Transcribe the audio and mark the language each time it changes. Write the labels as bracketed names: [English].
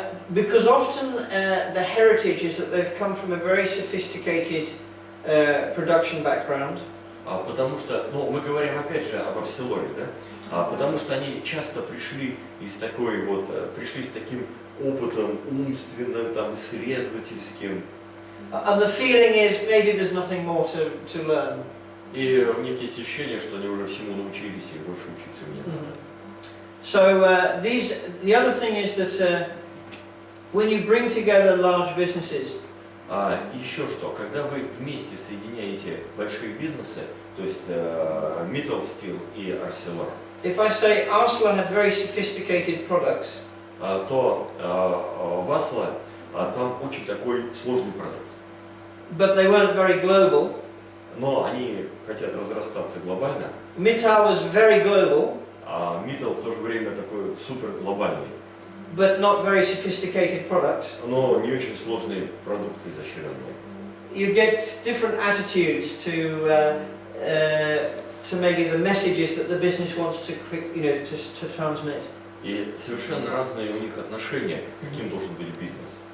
[English] Because often the heritage is that they've come from a very sophisticated production background. [Russian] Потому что, мы говорим опять же об Арселоре, да? Потому что они часто пришли с таким опытом умственным, там, исследовательским. [English] And the feeling is maybe there's nothing more to learn. [Russian] И у них есть ощущение, что они уже всему научились и больше учиться им не надо. [English] So the other thing is that when you bring together large businesses, [Russian] Еще что, когда вы вместе соединяете большие бизнесы, то есть Mittal Steel и Arcelor, [English] if I say Arcelor had very sophisticated products, [Russian] то в Асло там очень такой сложный продукт. [English] but they weren't very global. [Russian] Но они хотят разрастаться глобально, [English] Mittal was very global, [Russian] а Mittal в то же время такой супер глобальный, [English] but not very sophisticated products. [Russian] но не очень сложные продукты изощренные. [English] You get different attitudes to maybe the messages that the business wants to transmit. [Russian] И совершенно разные у них отношения, каким должен быть бизнес.